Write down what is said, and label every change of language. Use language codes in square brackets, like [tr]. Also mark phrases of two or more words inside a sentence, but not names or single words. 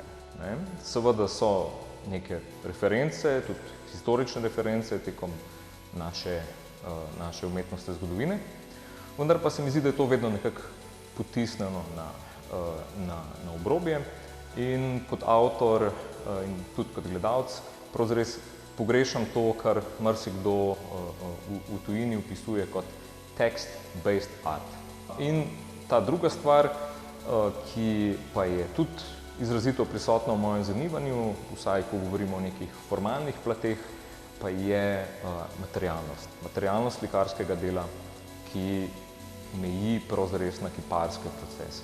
[sl] Seveda so neke reference, tudi historične reference tekom naše umetnostne zgodovine, vendar pa se mi zdi, da je to vedno nekako potisnjeno na obrobje in kot avtor in tudi kot gledalec pravzaprav pogrešam to, kar marsikdo v tujini opisuje kot [en] text-based art. [sl] In ta druga stvar, ki pa je tudi izrazito prisotna v mojem zanimanju, vsaj ko govorimo o nekih formalnih plateh, pa je materialnost. Materialnost slikarskega dela, ki meji pravzaprav na kiparske procese.